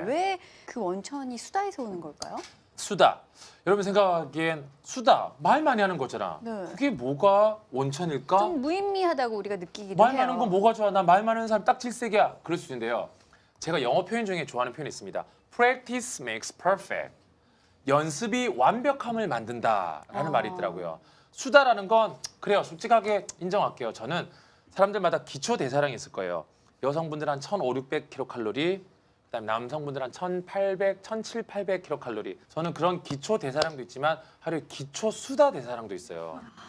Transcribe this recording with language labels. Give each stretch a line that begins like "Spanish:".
Korean: 왜 그 원천이 수다에서 오는 걸까요? 수다. 여러분 생각하기엔 수다 말 많이 하는 거잖아. 네. 그게 뭐가 원천일까? 좀 무의미하다고 우리가 느끼기도 말 해요. 많은 건 뭐가 좋아? 나 말 많은 사람 딱 질색이야. 그럴 수 있는데요. 제가 영어 표현 중에 좋아하는 표현이 있습니다.
English: Practice makes perfect.
Korean: 연습이 완벽함을 만든다라는 말이 있더라고요. 수다라는 건 그래요. 솔직하게 인정할게요. 저는 사람들마다 기초 대사량이 있을 거예요. 여성분들 한 1,500, 600kcal, 그다음에 남성분들 한 1,800, 1,700, 800kcal. 저는 그런 기초 대사량도 있지만 하루에 기초 수다 대사량도 있어요.